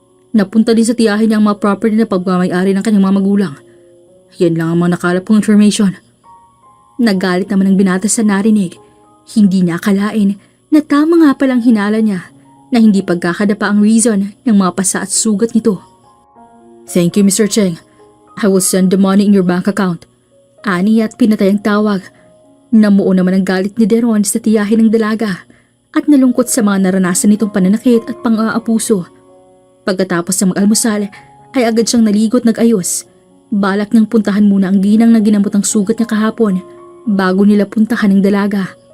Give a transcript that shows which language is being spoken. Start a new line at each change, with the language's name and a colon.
Filipino: Napunta din sa tiyahin niya ang mga property na pagmamayari ng kanyang mga magulang. Yan lang ang mga nakalap kong information. Nagalit naman ang binata sa narinig. Hindi niya akalain na tama nga palang hinala niya na hindi pagkakadapa ang reason ng mga pasa at sugat nito.
English: Thank you, Mr. Cheng. I will send the money in your bank account.
Filipino: Ani at pinatay ang tawag. Namuo naman ang galit ni Deron sa tiyahin ng dalaga at nalungkot sa mga naranasan nitong pananakit at pang-aapuso. Pagkatapos ng mag-almusal ay agad siyang naligot nag-ayos. Balak niyang puntahan muna ang ginang na ginamot ang sugat niya kahapon bago nila puntahan ang dalaga.